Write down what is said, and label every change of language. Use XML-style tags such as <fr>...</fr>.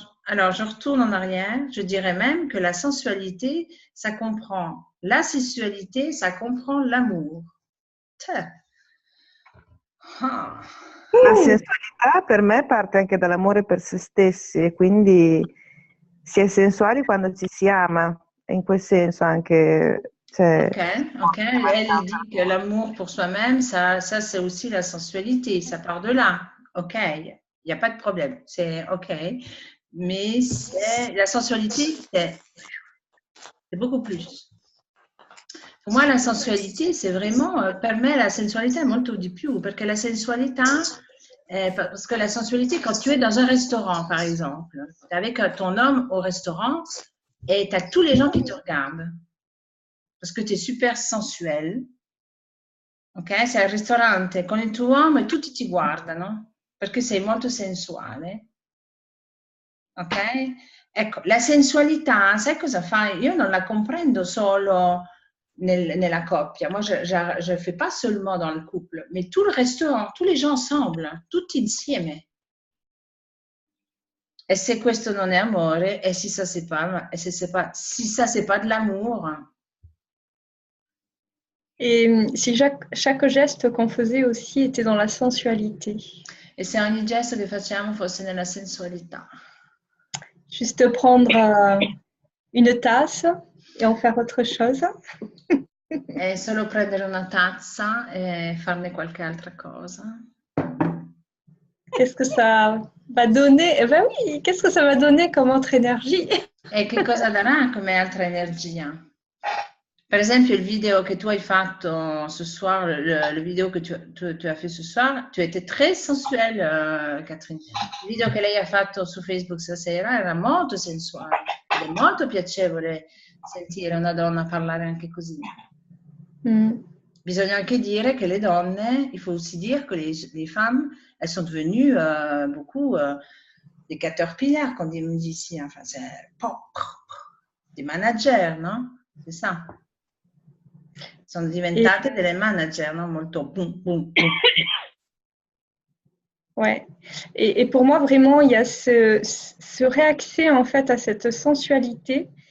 <fr>Alors, je retourne en arrière, je dirais même que la sensualité, ça comprend la sessualité, ça comprend l'amour. Ah.</fr> <it>La sensualità per me parte anche dall'amore per se stessi e quindi si è sensuali quando ci si ama, e in quel senso anche... Cioè, Ok.</it> <fr>Elle dit que l'amour pour soi-même, ça c'est aussi la sensualité, ça part de là. Ok, il n'y a pas de problème, c'est ok. Mais la sensualité, c'est beaucoup plus. Pour moi, la sensualité, c'est vraiment,</fr> <it>per me la sensualità</it> <fr>è molto di più, perché la sensualità, parce que la sensualité, quand tu es dans un restaurant, par exemple, tu es avec ton homme au restaurant et tu as tous les gens qui te regardent, parce que tu es super sensuel, ok?</fr> <it>Sei al ristorante con il tuo uomo e tutti ti guardano, perché sei molto sensuale. Ok? Ecco, la sensualità, sai cosa fai? Io non la comprendo solo nella coppia.</it> <fr>Moi, je fais pas seulement dans le couple, mais tout le restaurant, tous les gens ensemble,</fr> <it>tutti insieme. E se questo non è amore,</it> <fr>e si ça c'est pas, si ça c'est pas de l'amour. Et si chaque geste qu'on faisait aussi était dans la sensualité.</fr> <it>E se ogni gesto che facciamo fosse nella sensualità.</it> <fr>Juste prendre une tasse et en faire autre chose.</fr> <it>È solo prendere una tazza e farne qualche altra cosa.</it> <fr>Qu'est-ce que ça va donner? Eh ben oui, qu'est-ce que ça va donner comme autre énergie?</fr> <it>E che cosa darà come altra energia? Per esempio il video che tu hai fatto</it> <fr>ce soir, le video che tu as fait ce soir, tu étais très sensuelle, Catherine.</fr> <it>Il video che lei ha fatto su Facebook stasera era molto sensuale ed è molto piacevole sentire una donna parlare anche così. Bisogna anche dire che le donne,</it> <fr>il faut aussi dire que les femmes, elles sont devenues beaucoup des caterpillars, comme on dit ici. Enfin, c'est des managers, no? C'est ça.</fr> <it>Sono diventate delle manager, no? Molto boum, boum, boum.</it> <fr>Ouais. Et pour moi, vraiment, il y a ce réaccès en fait à cette sensualité.</fr>